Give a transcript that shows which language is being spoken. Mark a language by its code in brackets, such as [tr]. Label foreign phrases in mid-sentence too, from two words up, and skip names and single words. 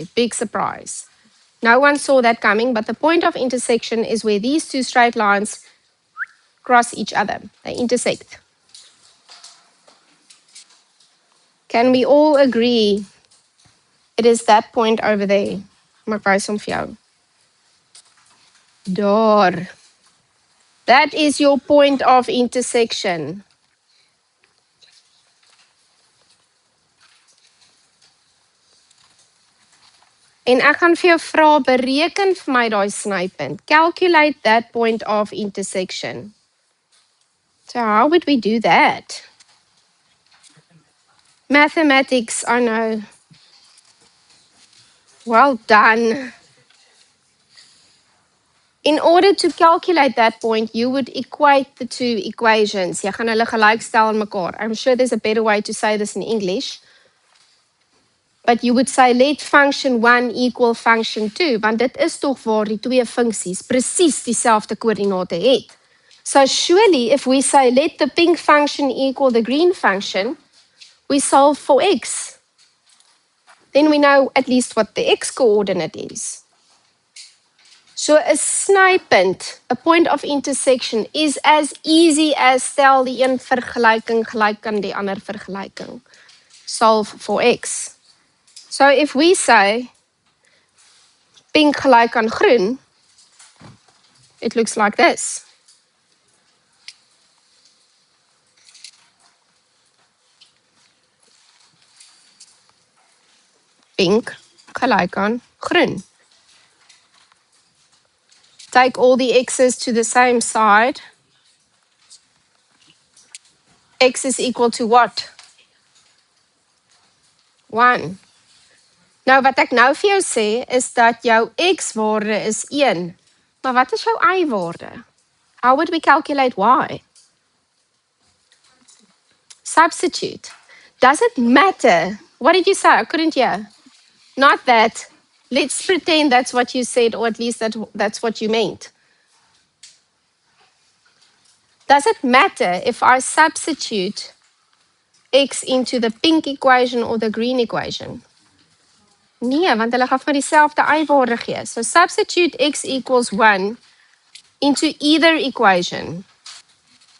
[en] Big surprise. No one saw that coming, but the point of intersection is where these two straight lines cross each other. They intersect. Can we all agree it is that point over there? [af] Maar wys hom vir jou. Daar. [en] That is your point of intersection. [af] En ek gaan vir jou vra, bereken vir my daai snypunt. [en] Calculate that point of intersection. So how would we do that? Mathematics, I know. Well done. In order to calculate that point, you would equate the two equations. [af] Jy gaan hulle gelykstel aan mekaar. [en] I'm sure there's a better way to say this in English. But you would say let function 1 equal function 2, [af] want dit is tog waar die twee funksies presies dieselfde koördinate het. [en] So surely if we say let the pink function equal the green function, we solve for x. Then we know at least what the x coordinate is. So a snypunt, a point of intersection, is as easy as [af] stel die een vergelyking gelyk aan die ander vergelyking. [en] Solve for x. So if we say pink [af] gelyk aan groen, [en] it looks like this. [af] Pink gelyk aan groen. [en] Take all the x's to the same side. X is equal to what? 1. [af] Nou wat ek nou vir jou sê is dat jou x-waarde is 1. Maar wat is jou y-waarde? [en] How would we calculate y? Substitute. Does it matter? What did you say? I couldn't hear. Not that. Let's pretend that's what you said, or at least that's what you meant. Does it matter if I substitute x into the pink equation or the green equation? [af] Nee, want hulle gaan vir dieselfde y-waarde gee. [en] So substitute x equals 1 into either equation.